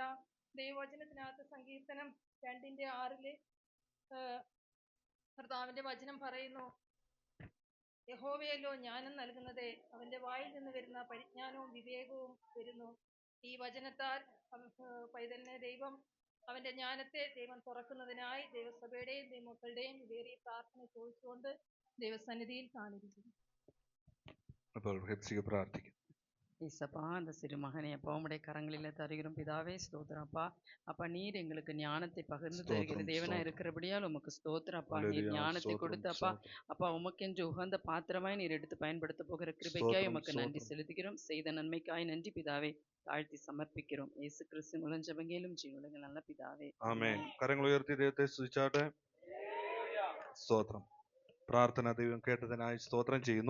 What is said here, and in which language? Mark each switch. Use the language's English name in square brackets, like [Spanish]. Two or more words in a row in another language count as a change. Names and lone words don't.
[Malayalam] ദൈവവചനത്തിനകത്ത് സങ്കീർത്തനം 2:6 കർത്താവിന്റെ വചനം പറയുന്നു, യഹോവയല്ലോ ജ്ഞാനം നൽകുന്നത്, അവന്റെ വായിൽ നിന്ന് വരുന്ന പരിജ്ഞാനവും വിവേകവും വരുന്നു. ഈ വചനത്താൽ പൈതലിനെ ദൈവം അവന്റെ ജ്ഞാനത്തെ ദൈവം തുറക്കുന്നതിനായി ദൈവസഭയുടെയും ദൈവമക്കളുടെയും വിലയേറിയ പ്രാർത്ഥന ചോദിച്ചുകൊണ്ട് ദൈവസന്നിധിയിൽ കാണിരിക്കുന്നു. അപ്പോൾ ഹെപ്സിക പ്രാർത്ഥിക്കും. [Tamil] ஏசப்பா அந்த சிறு மகனை அப்பா உம்முடைய கரங்களில் தருகிறோம் பிதாவே ஸ்தோத்திரம் அப்பா. அப்பா நீர் எங்களுக்கு ஞானத்தை பகிர்ந்து தருகிற ஸ்தோத்திரம், தேவனா ஸ்தோத்திரம். இருக்கிறபடியால் உமக்கு ஸ்தோத்திரம் அப்பா. நீர் ஹல்லேலூயா, ஞானத்தை ஸ்தோத்திரம், கொடுத்து அப்பா ஸ்தோத்திரம். அப்பா உமக்கென்று உகந்த பாத்திரமாய் நீர் எடுத்து பயன்படுத்த போகிற கிருபைக்காய் ஸ்தோத்திரம், உமக்கு நன்றி ஸ்தோத்திரம். செலுத்துகிறோம். செய்த நன்மைக்காய் நன்றி பிதாவே. தாழ்த்தி சமர்ப்பிக்கிறோம். இயேசு கிறிஸ்து மூலம் ஜெபங்களும் ஜீவனுள்ள நல்ல பிதாவே. [Malayalam] ആമേൻ. കരങ്ങൾ ഉയർത്തി ദൈവത്തെ സ്തുതിച്ചാട്ടെ. സ്തോത്രം. പ്രാർത്ഥന ദൈവം കേട്ടതിനായി സ്തോത്രം ചെയ്യുന്നു.